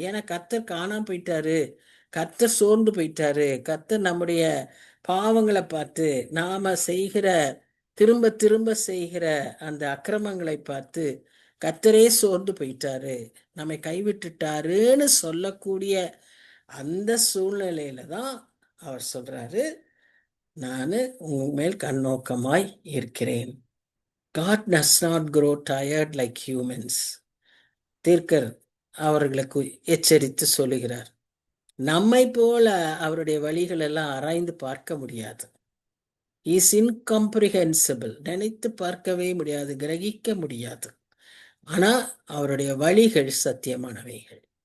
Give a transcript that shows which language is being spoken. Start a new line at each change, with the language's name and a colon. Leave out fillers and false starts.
Tamil: ஏன்னா கர்த்தர் காணாம போயிட்டாரு, கர்த்தர் சோர்ந்து போயிட்டாரு, கர்த்தர் நம்முடைய பாவங்களை பார்த்து, நாம செய்கிற திரும்ப திரும்ப செய்கிற அந்த அக்கிரமங்களை பார்த்து கர்த்தரே சோர்ந்து போயிட்டாரு, நம்மை கைவிட்டுட்டாருன்னு சொல்லக்கூடிய அந்த சூழ்நிலையில தான் அவர் சொல்றாரு, நான் உங்க மேல் கண்ணோக்கமாய் இருக்கிறேன்.
English: God does not grow tired like humans.
Tamil: தீர்க்கர் அவர்களுக்கு எச்சரித்து சொல்லுகிறார், நம்மை போல அவருடைய வழிகள் எல்லாம் ஆராய்ந்து பார்க்க முடியாது.
English: is incomprehensible,
Tamil: நினைத்து பார்க்கவே முடியாது, கிரகிக்க முடியாது. ஆனா அவருடைய வழிகள் சத்தியமானவைகள்.